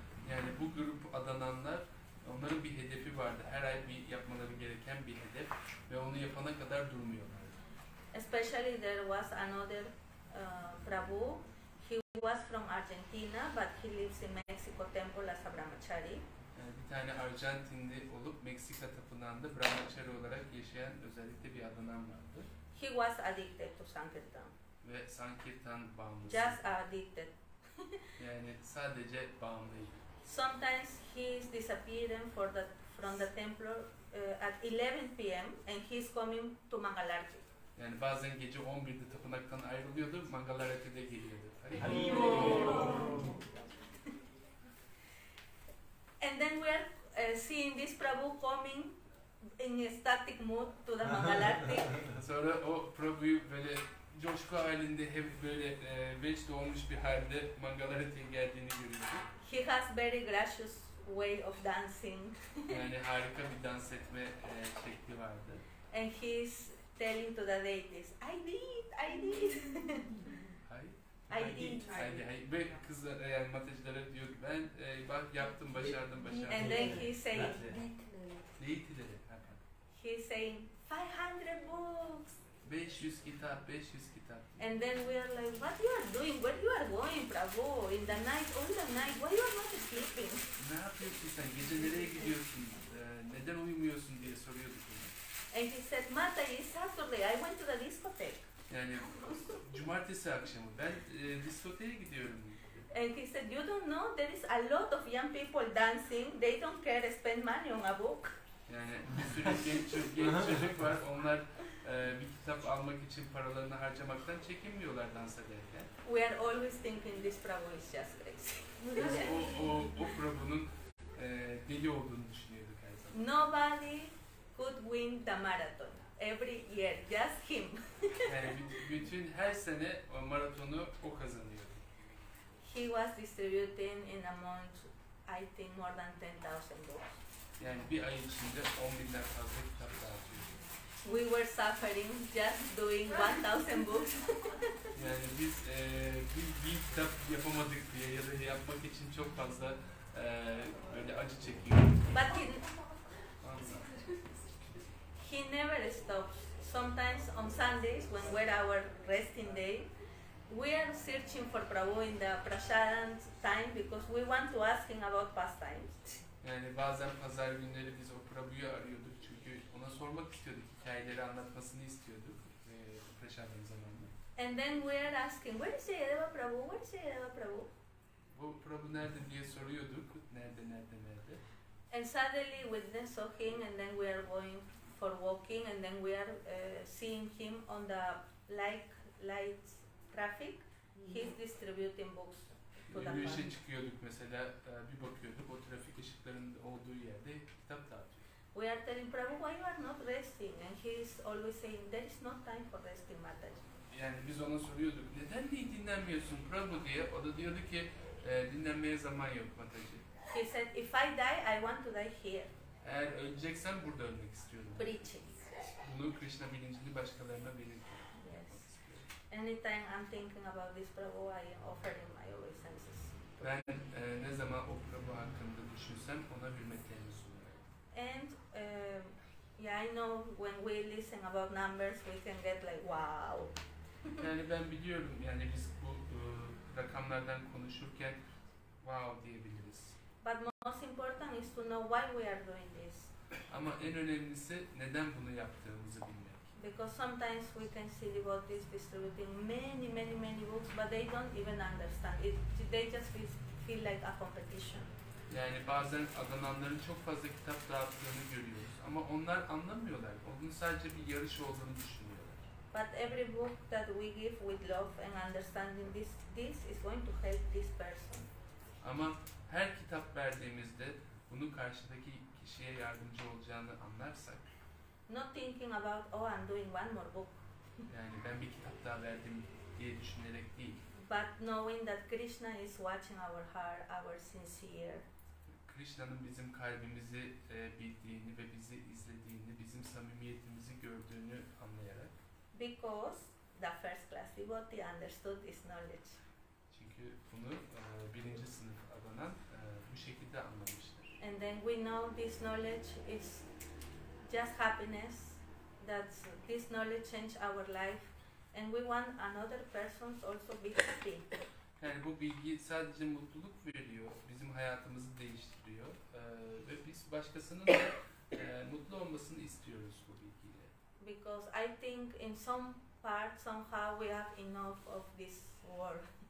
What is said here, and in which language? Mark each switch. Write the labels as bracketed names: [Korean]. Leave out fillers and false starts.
[Turkish] Yani bu grup adananlar, onların bir hedefi vardı. Her ay yapmaları gereken bir hedef ve onu yapana kadar durmuyorlar. [English] Especially there was another Prabhu. He was from Argentina, but he lives in Mexico temple as a brahmachari. [Turkish] Yani bir tane Arjantinli olup Meksika tapınağında brahmachari olarak yaşayan özellikle bir adanan vardı. [English] He was addicted to Sankirtan. [Turkish] Ve Sankirtan bağımlısı. [English] Just addicted. [Turkish] Yani sadece bağımlıydı. [English] Sometimes he is disappearing from the temple at 11 p.m. and he is coming to Mangalarti. [Turkish] Yani bazen gece 11'de tapınaktan ayrılıyordu, Mangalarti'de geliyordu. [English] And then we are seeing this Prabhu coming in a static mood to the Mangalarti. [Turkish] Sonra o Prabhu'yu böyle coşku halinde hep böyle veç doğmuş bir halde Mangalarti'ye geldiğini görüyordu. [English] He has very gracious way of dancing. [Turkish] Yani harika bir dans etme şekli vardı. [English] And he is telling to the deities, I did. I did. [Turkish] Ve kızlar yani matacılara diyor ki ben bak yaptım, başardım. [English] And then he saying, [Turkish] Deitileri. [English] He is saying 500 books. [Turkish] 500 kitap. [English] And then we are like, what you are doing? Where you are going, Prabhu? In the night, all the night, why you are not sleeping? [Turkish] Ne yapıyorsun sen? Gece nereye gidiyorsun? neden uyumuyorsun diye soruyorduk ona. [English] And he said, Mata, it's Saturday, I went to the discotheque. [Turkish] Yani cumartesi akşamı ben diskoteye gidiyorum. [English] And he said, you don't know, there is a lot of young people dancing, they don't care to spend money on a book. [Turkish] Yani bir sürü genç çocuk var, onlar bir kitap almak için paralarını harcamaktan çekinmiyorlar dans ederken. [English] We are always thinking this Prabhu is just crazy. [Turkish] Biz o Prabhu'nun deli olduğunu düşünüyorduk her zaman. [English] Nobody could win the marathon every year, just him. [Turkish] Yani bütün her sene o maratonu o kazanıyor. [English] He was distributing in a month, I think, more than 10,000 books. [Turkish] Yani bir ay içinde 10.000'den fazla kitap dağıtıyor. [English] We were suffering just doing 1,000 books. [Turkish] Yani biz bir kitap yapamadık diye ya da yapmak için çok fazla böyle acı çekiyoruz. [English] But he never stops. Sometimes on Sundays, when we're our resting day, we are searching for Prabhu in the prasadam time because we want to ask him about pastimes. [Turkish] Yani bazen pazar günleri biz o Prabhu'yu arıyorduk çünkü ona sormak istiyorduk, hikayeleri anlatmasını istiyorduk prasadam zamanında. [English] And then we are asking, where is Jayadeva Prabhu? Where is Jayadeva Prabhu? [Turkish] Bu Prabhu nerede diye soruyorduk, nerede. [English] And suddenly we then saw him, and then we are going for walking, and then we are seeing him on the light traffic. He's distributing books to the [Turkish] Yürüyüşe [English] public. [Turkish] çıkıyorduk mesela, bir bakıyorduk o trafik ışıklarının olduğu yerde kitap dağıtıyor. [English] We are telling Prabhu, why you are not resting? And he is always saying, there is no time for resting, Mataji. [Turkish] Yani biz ona soruyorduk, neden dinlenmiyorsun Prabhu diye. O da diyordu ki, dinlenmeye zaman yok Mataji. [English] He said, if I die, I want to die here. [Turkish] Eğer öleceksem burada ölmek istiyorum. [English] Preaching. [Turkish] Bunu Krishna bilincini başkalarına belirtiyor. [English] Yes. Anytime I'm thinking about this Prabhu, I offer him my obeisances. [Turkish] Ben ne zaman o Prabhu hakkında düşünsem ona hürmetlerimi sunarım. [English] And yeah, I know when we listen about numbers, we can get like, wow. [Turkish] Yani ben biliyorum, yani biz bu rakamlardan konuşurken wow diyebiliriz. [English] But most important is to know why we are doing this. [Turkish] Ama en önemlisi neden bunu yaptığımızı bilmek. [English] Because sometimes we can see devotees distributing many books, but they don't even understand it. They just feel like a competition. [Turkish] Yani bazen adananların çok fazla kitap dağıttığını görüyoruz. Ama onlar anlamıyorlar. Onun sadece bir yarış olduğunu düşünüyorlar. [English] But every book that we give with love and understanding, this is going to help this person. [Turkish] Ama her kitap verdiğimizde bunu karşıdaki kişiye yardımcı olacağını anlarsak, [English] Not thinking about, oh, I'm doing one more book, [Turkish] yani ben bir kitap daha verdim diye düşünerek değil, [English] but knowing that Krishna is watching our heart, our sincere. [Turkish] Krishna'nın bizim kalbimizi bildiğini ve bizi izlediğini, bizim samimiyetimizi gördüğünü anlayarak. [English] Because the first class devotee understood this knowledge. [Turkish] Çünkü bunu birinci sınıf adanan bu şekilde anlamıştır. [English] And then we know this knowledge is just happiness, that this knowledge changed our life, and we want another person's also be happy. [Turkish] Yani bu bilgi sadece mutluluk veriyor, bizim hayatımızı değiştiriyor ve biz başkasının da mutlu olmasını istiyoruz bu bilgiyle. [English] Because I think in some part somehow we have enough of this world.